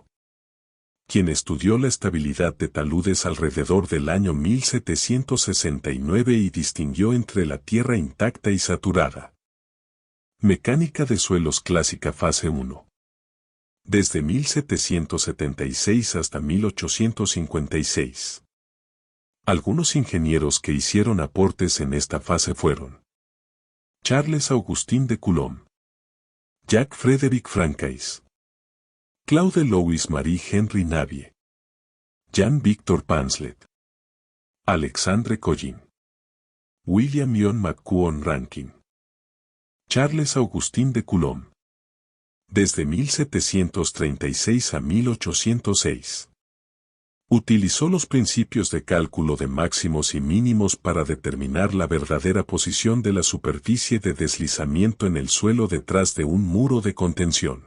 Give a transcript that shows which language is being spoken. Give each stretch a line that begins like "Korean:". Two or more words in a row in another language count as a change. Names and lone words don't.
Spanish: Quien estudió la estabilidad de taludes alrededor del año 1769 y distinguió entre la tierra intacta y saturada. Mecánica de suelos clásica fase 1. Desde 1776 hasta 1856. Algunos ingenieros que hicieron aportes en esta fase fueron Charles-Augustin de Coulomb, Jacques-Frédéric Francaise, Claude Louis-Marie Henry Navier, Jean-Victor Pamslet, Alexandre Collin, William Ion McCuon Rankin, Charles-Augustin de Coulomb. Desde 1736 a 1806. Utilizó los principios de cálculo de máximos y mínimos para determinar la verdadera posición de la superficie de deslizamiento en el suelo detrás de un muro de contención.